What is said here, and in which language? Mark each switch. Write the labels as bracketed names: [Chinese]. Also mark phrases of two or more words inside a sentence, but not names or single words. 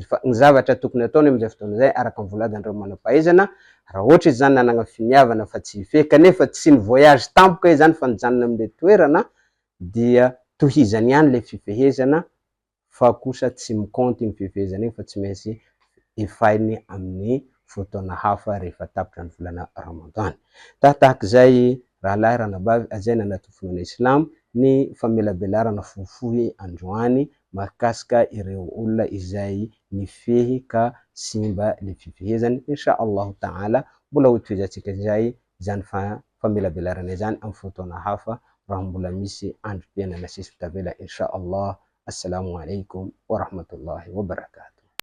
[Malagasy] Fa ny zavatra tokony ataony am'izay fotoana zay araka ny voalazan'ireo manam-pahaizana, raha ohatra izy zany nanagna finiavana fa tsy hifehy kanefa tsy ny voyage tampoka izy zany fa nijanona am'le toerana, dia tohizany ihany le fifehezana, fa kosa tsy mikompte iny fifehezana iny fa tsy maintsy efainy amin'ny fotoana hafa rehefa tapitra ny volana ramadany. Tahak'izay rahalahy ranabavy ajaina anaty finoana islamo ny famelabelarana fohifohy androany mahakasika ireo olona izay nifehy ka simba le fifehezany. [Arabic] إن شاء الله تعالى [Malagasy] mbola hotohizantsika zay zany famelabelarana zany amin'ny fotoana hafa raha mbola misy androm-piainana sisa tavela [Arabic] إن شاء الله. السلام عليكم ورحمة الله وبركاته.